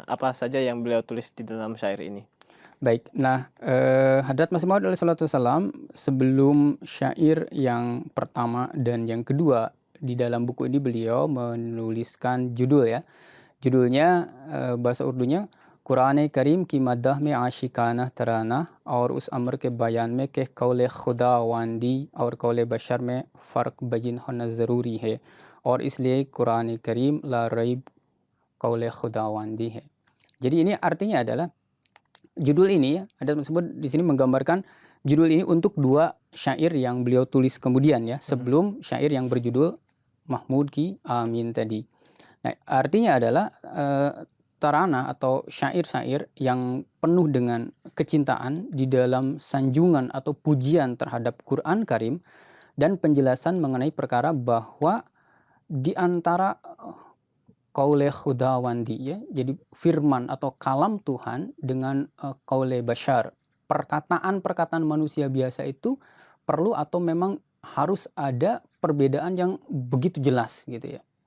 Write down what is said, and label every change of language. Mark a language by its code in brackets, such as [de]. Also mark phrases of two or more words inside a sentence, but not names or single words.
[id] Apa saja yang beliau tulis di dalam syair ini? Baik, nah Hadrat Masih Maud [ar] عليه الصلاة والسلام [id] sebelum syair yang pertama dan yang kedua, di dalam buku ini beliau menuliskan judul ya. Judulnya bahasa Urdunya [ur] قرآن کریم کی مدح میں عاشقانہ ترانہ اور اس امر کے بیان میں کہ قول خداوندی اور قول بشر میں فرق بین ہونا ضروری ہے اور اس لیے قرآن کریم لا ریب قول خداوندی ہے. [id] Jadi ini artinya adalah judul ini ya, ada tersebut di sini menggambarkan judul ini untuk 2 syair yang beliau tulis kemudian ya, sebelum syair yang berjudul Mahmud Ki Amin tadi. Nah, artinya adalah tarana atau syair-syair yang penuh dengan kecintaan di dalam sanjungan atau pujian terhadap Quran Karim dan penjelasan mengenai perkara bahwa di antara [ur] قول خداوندی [id] ya, jadi firman atau kalam Tuhan dengan [ur] قول بشر, [id] perkataan-perkataan manusia biasa itu perlu atau memang harus ada perbedaan yang begitu jelas gitu ya.